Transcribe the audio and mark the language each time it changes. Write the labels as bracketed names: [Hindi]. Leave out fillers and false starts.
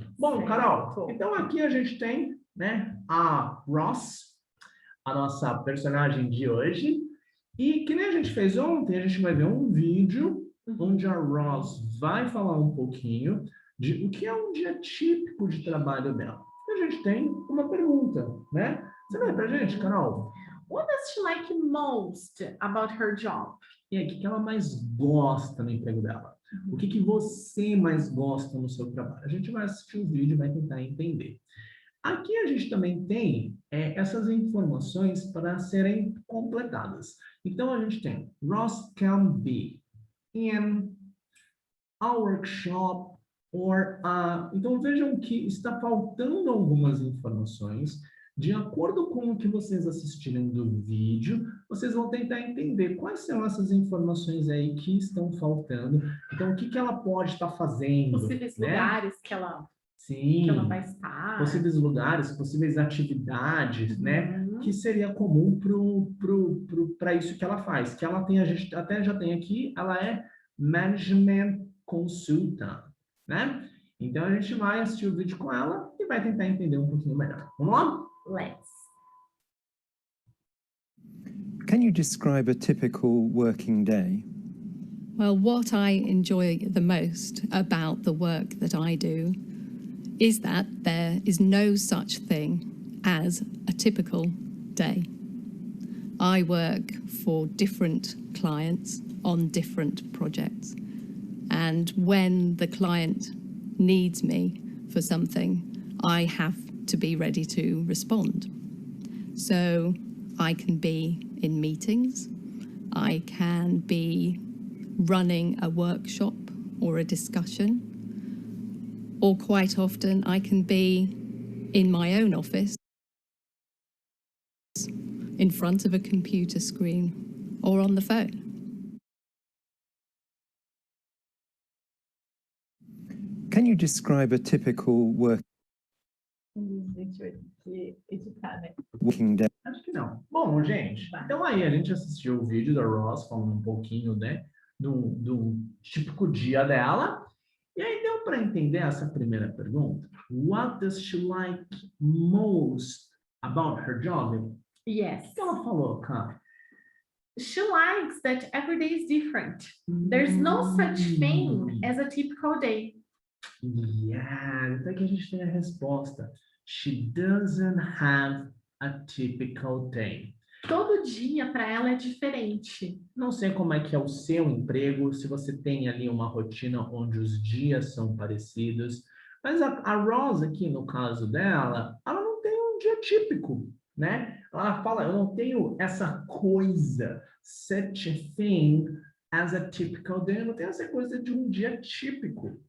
[Portuguese] Bom, Carol, então aqui a gente tem, né, a Ross, a nossa personagem de hoje, e que nem a gente fez ontem, a gente vai ver um vídeo onde a Ross vai falar um pouquinho de o que é um dia típico de trabalho dela. E a gente tem uma pergunta, né? Você vai pra gente, Carol? [English] What does she like most about her job? [Portuguese] E aí, o que ela mais gosta no emprego dela? O que você mais gosta no seu trabalho? A gente vai assistir o vídeo e vai tentar entender. Aqui a gente também tem essas informações para serem completadas. Então, a gente tem [English] Ross can be in a workshop or [Portuguese] então, vejam que está faltando algumas informações De acordo com o que vocês assistirem do vídeo, vocês vão tentar entender quais são essas informações aí que estão faltando. Então, o que que ela pode estar fazendo, Possíveis né? lugares que ela Sim, vai estar. possíveis lugares, possíveis atividades, né? Que seria comum para isso que ela faz. Que ela tem, a gente até já tem aqui, ela é Management Consultant, né? Então, a gente vai assistir o vídeo com ela e vai tentar entender um pouquinho melhor. Vamos lá? [English] Let's. Can you describe a typical working day? Well, what I enjoy the most about the work that I do is that there is no such thing as a typical day. I work for different clients on different projects. And when the client needs me for something, I have to be ready to respond. So I can be in meetings, I can be running a workshop or a discussion, or quite often I can be in my own office in front of a computer screen or on the phone. Can you describe a typical [Portuguese] Gente, vai ter que editar, né? [English] working day? [Portuguese] Acho que não. Bom, gente, então aí a gente assistiu o vídeo da Ross falando um pouquinho, né, do típico dia dela. E aí deu para entender essa primeira pergunta? [English] What does she like most about her job? Yes. [Portuguese] O que ela falou, cara? [English] She likes that every day is different. There's no such thing as a typical day. [Portuguese] Yeah, até que a gente tem a resposta. [English] She doesn't have a typical day. [Portuguese] Todo dia para ela é diferente. Não sei como é que é o seu emprego, se você tem ali uma rotina onde os dias são parecidos, mas a Rosa aqui, no caso dela, ela não tem um dia típico, né? Ela fala, eu não tenho essa coisa, [English] such a thing as a typical day, [Portuguese] eu não tenho essa coisa de um dia típico.